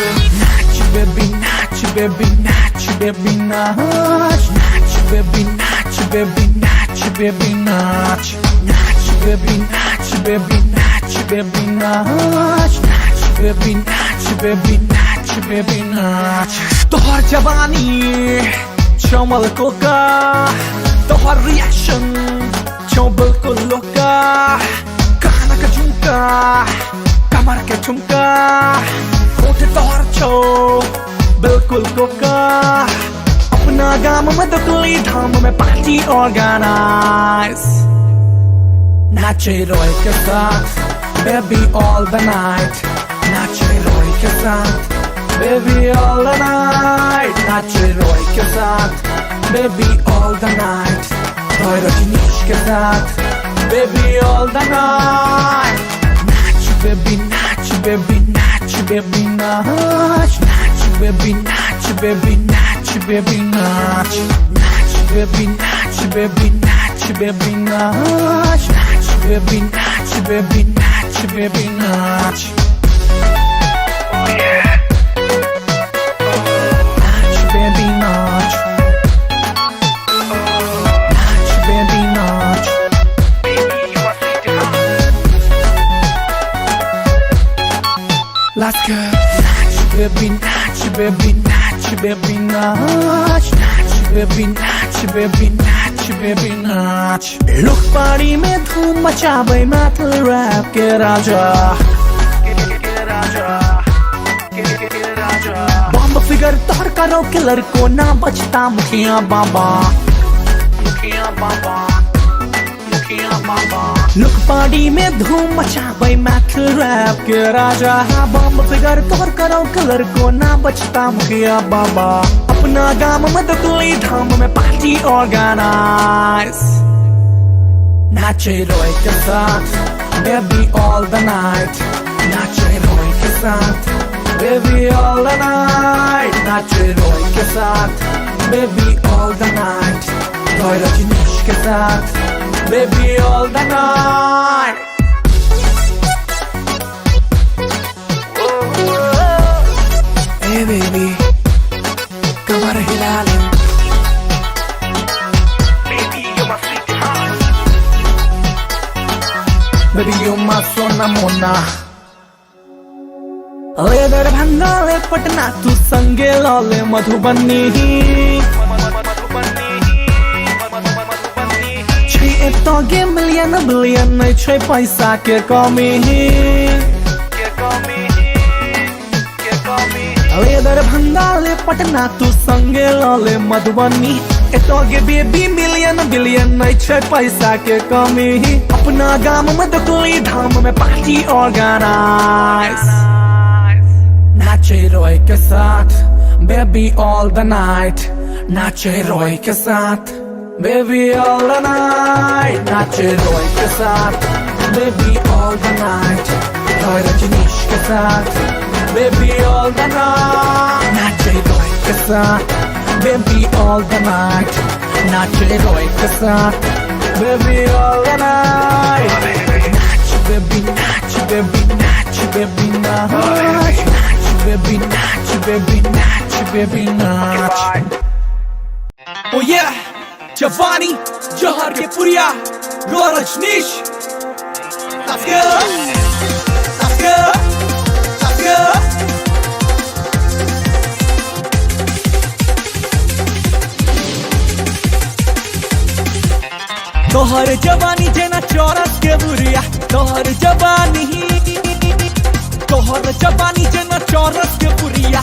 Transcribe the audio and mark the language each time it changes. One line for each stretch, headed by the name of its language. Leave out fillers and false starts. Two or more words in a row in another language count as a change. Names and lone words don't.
Maithili: Nacho baby, nacho baby, nacho baby, nacho. Nacho baby, nacho baby, nacho baby, nacho. Nacho baby, nacho baby, nacho baby, nacho. Nacho baby, nacho baby, nacho baby, nacho. तोहर जवानी चमल कोका, तोहर रिएक्शन छो बिल्कुल लोका. काना का झुमका, कमर के ठुमका, होठ तोहर छो बिल्कुल कोका. अपना गाम में दुकली धाम में
English: party organise.
Maithili: नाचे रोय के साथ
English: baby all the night.
Maithili: नाचे रोय के साथ
English: baby all the night.
Maithili: नाचे रोय के साथ
English: baby all the night.
Maithili: रोय रजनीश के साथ
English: baby all the night.
Maithili: Nacho baby, nacho baby, nacho baby, nacho. Nacho baby, nacho baby, nacho baby, nacho. Nacho baby, nacho baby, nacho baby, nacho. Nacho baby, nacho baby, nacho baby, nacho.
English: Oh yeah.
Maithili: Nacho baby, nacho. Nacho baby, nacho.
English: Let's go.
Maithili: Nacho baby, nacho baby, nacho baby, nacho. Nacho baby, nacho baby, nacho baby, nacho.
English: Look party
Maithili: में धूम मचावे
English: metal rap
Maithili: के राजा. बम फिगर तोड़ करो किलर को ना बचता मुखिया बाबा. मुखिया बाबा.
English: look party
Maithili: में धूम मचावे metal rap के राजा. बम फिगर तोड़ करो किलर को ना बचता मुखिया बाबा. अपना गाम में दुकली धाम में
English: party organise.
Maithili: नाचे रोय के साथ
English: baby all the night.
Maithili: नाचे रोय के साथ
English: baby all the night.
Maithili: नाचे रोय के साथ
English: baby all the night.
Maithili: रोय रजनीश के साथ
English: baby all the night. Hey baby,
Maithili: कमर हिला ले.
English: Baby you're my sweetheart. Baby you're my
Maithili: सोना मोना. ले दरभंगा ले पटना तू संगे लाले मधुबनी. तो गे
English: million billion
Maithili: नहीं छे पैसा के कमी. ले दरभंगा ले पटना तू संगे लाले मधुबनी. तो गे
English: baby million billion
Maithili: नहीं छे पैसा के कमी. अपना गाम में दुकली धाम में
English: party organise.
Maithili: नाचे रोय के साथ
English: baby all the night.
Maithili: नाचे रोय के साथ
English: baby all the night.
Maithili: नाचे रोय के साथ
English: baby all the night.
Maithili: रोय रजनीश के साथ
English: baby all the night.
Maithili: नाचे रोय के साथ
English: baby all the night.
Maithili: नाचे रोय के साथ
English: baby all the night.
Maithili: नाच baby, नाच baby, नाच baby, नाच. Baby, nacho, baby, nacho, baby, nacho.
English: Oh yeah,
Maithili: Giovanni, Johar ke Puriya, Rajneesh.
English: Let's go, let's go, let's go.
Maithili: तोहर जवानी जेना चौरस के बुरिया. तोहर जवानी जेना चौरस के पुरिया.